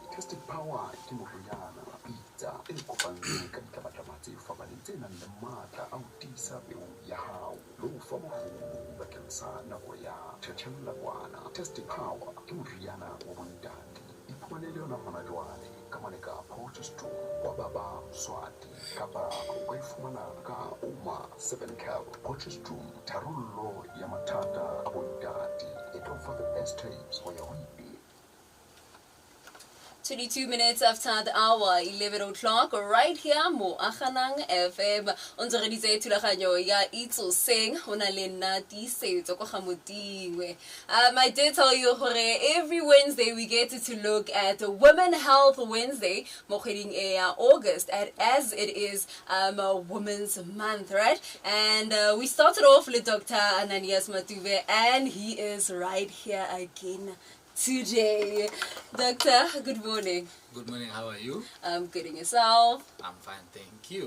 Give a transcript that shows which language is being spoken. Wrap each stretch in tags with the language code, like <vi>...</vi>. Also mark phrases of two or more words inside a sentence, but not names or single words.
<st>Tested power ke moriana pitsa e kopantsweng ka ditlabatlama tse fapaneng tse nang le matla a ho tiisa peo ya hao le ho fa morolo bakeng sa nako ya tjhetjhellakwana. Tested power ke moriana wa bontate iphumane le yona hona jwale ka maleka progesterone wa baba Mswati kapa o ka ifumana ka Oma 7 Cal progesterone tharollo ya mathata a bontate.</st> <en>It offers the best tapes for your week. 22 minutes after the hour, 11 o'clock, right here,</en> <tn>Mo Akhanang FM. Unsere diese thulaganyo ya Itsoseng, hona le nna Tiisetso ko ga Motingwe.</tn> <en>I did tell you hore every Wednesday we get to look at Women Health Wednesday,</en> <tn>mo kgweding ya August,</tn> <en>as it is Women's Month, right? And we started off with Dr. A.Matube, and he is right here again today. Doctor, good morning. Good morning, how are you? I'm good, and yourself? I'm fine, thank you.</en>